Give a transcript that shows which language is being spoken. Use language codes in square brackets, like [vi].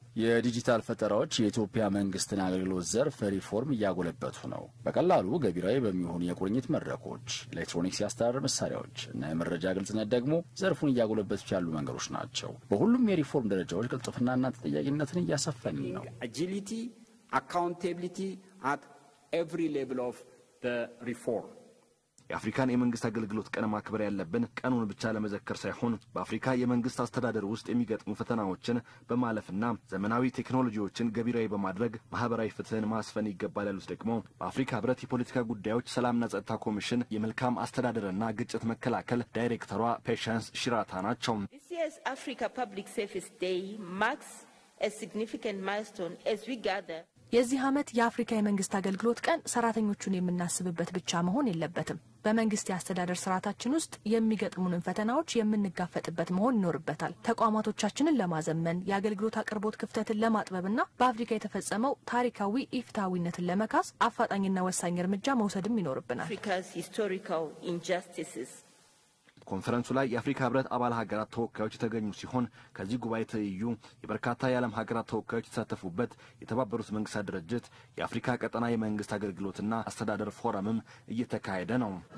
[am] የዲጂታል ፈጠራዎች የኢትዮጵያ መንግስትን አገልግሎት ዘርፍ ሪፎርም እያጎለበቱ ነው። በቀላሉ ገቢራዊ በሚሆኑ የቁርኝት መድረኮች፣ ኤሌክትሮኒክስ የአስተዳደር መሳሪያዎች እና የመረጃ ግልጽነት ደግሞ ዘርፉን እያጎለበቱ ያሉ መንገዶች ናቸው። በሁሉም የሪፎርም ደረጃዎች ቅልጥፍናና ተጠያቂነትን እያሰፈን ነው። [en] አጂሊቲ አካውንታቢሊቲ at every level of the reform. [am] የአፍሪካን የመንግስት አገልግሎት ቀን ማክበር ያለብን ቀኑን ብቻ ለመዘከር ሳይሆን በአፍሪካ የመንግስት አስተዳደር ውስጥ የሚገጥሙ ፈተናዎችን በማለፍና ዘመናዊ ቴክኖሎጂዎችን ገቢራዊ በማድረግ ማህበራዊ ፍትህን ማስፈን ይገባል ያሉት ደግሞ በአፍሪካ ህብረት የፖለቲካ ጉዳዮች ሰላምና ጸጥታ ኮሚሽን የመልካም አስተዳደርና ግጭት መከላከል ዳይሬክተሯ ፔሻንስ ሽራታ ናቸው። [en] This year's Africa Public Service Day marks a significant milestone as we gather. [am] የዚህ ዓመት የአፍሪካ የመንግስት አገልግሎት ቀን ሰራተኞቹን የምናስብበት ብቻ መሆን የለበትም። በመንግስት የአስተዳደር ስርዓታችን ውስጥ የሚገጥሙንን ፈተናዎች የምንጋፈጥበት መሆን ይኖርበታል። ተቋማቶቻችንን ለማዘመን የአገልግሎት አቅርቦት ክፍተትን ለማጥበብና በአፍሪካ የተፈጸመው ታሪካዊ ኢፍትሐዊነትን ለመካስ አፋጣኝና ወሳኝ እርምጃ መውሰድም ይኖርብናል። [en] Africa's historical injustices. [am] ኮንፈረንሱ ላይ የአፍሪካ ህብረት አባል ሀገራት ተወካዮች የተገኙ ሲሆን ከዚህ ጉባኤ ትይዩ የበርካታ የዓለም ሀገራት ተወካዮች የተሳተፉበት የተባበሩት መንግስታት ድርጅት የአፍሪካ ቀጠና የመንግስት አገልግሎትና አስተዳደር ፎረምም እየተካሄደ ነው።